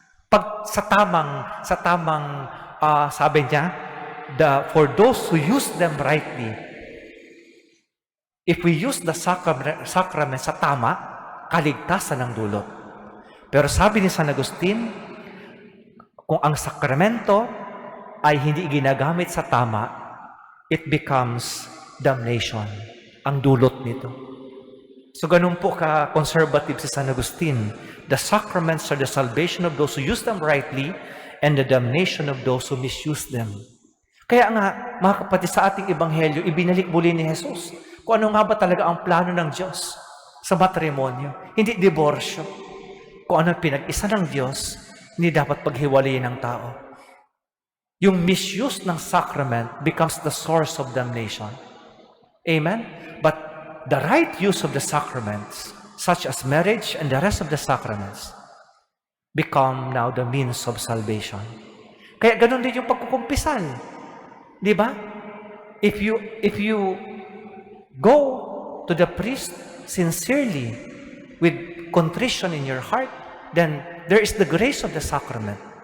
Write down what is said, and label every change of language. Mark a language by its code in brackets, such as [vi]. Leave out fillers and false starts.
[tl] Pag sa tamang sabi niya, [en] for those who use them rightly, if we use the sacrament [tl] sa tama, kaligtasan ang dulot. Pero sabi ni San Agustin, kung ang sakramento ay hindi ginagamit sa tama, [en] it becomes damnation, [tl] ang dulot nito. So ganun po ka-conservative si San Agustin. [en] The sacraments are the salvation of those who use them rightly and the damnation of those who misuse them. [tl] Kaya nga, mga kapatid, sa ating ebanghelyo, ibinalik muli ni Jesus kung ano nga ba talaga ang plano ng Diyos sa matrimonyo. Hindi diborsyo. Kung ano pinag-isa ng Diyos, hindi dapat paghiwalayin ng tao. [en] Yung misuse ng sacrament becomes the source of damnation. Amen? But the right use of the sacraments, such as marriage and the rest of the sacraments, become now the means of salvation. [tl] Kaya ganun din yung pagkukumpisal. Di ba? [en] If you go to the priest sincerely with contrition in your heart, then there is the grace of the sacrament.